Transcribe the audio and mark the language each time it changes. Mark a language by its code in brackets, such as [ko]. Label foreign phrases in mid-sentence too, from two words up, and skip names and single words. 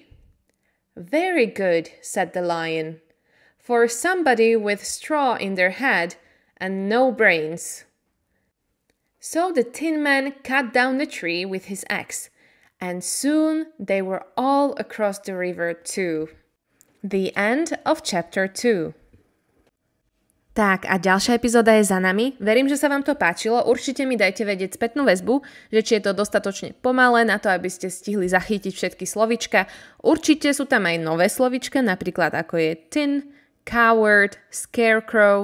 [en] "Very good," said the lion, "for somebody with straw in their head and no brains." So the Tin Man cut down the tree with his axe, and soon they were all across the river too. The end of chapter 2. [sk] Tak a ďalšia epizóda je za nami. Verím, že sa vám to páčilo. Určite mi dajte vedieť spätnú väzbu, že či je to dostatočne pomalé na to, aby ste stihli zachytiť všetky slovíčka. Určite sú tam aj nové slovíčka, napríklad ako je [en] tin, coward, scarecrow.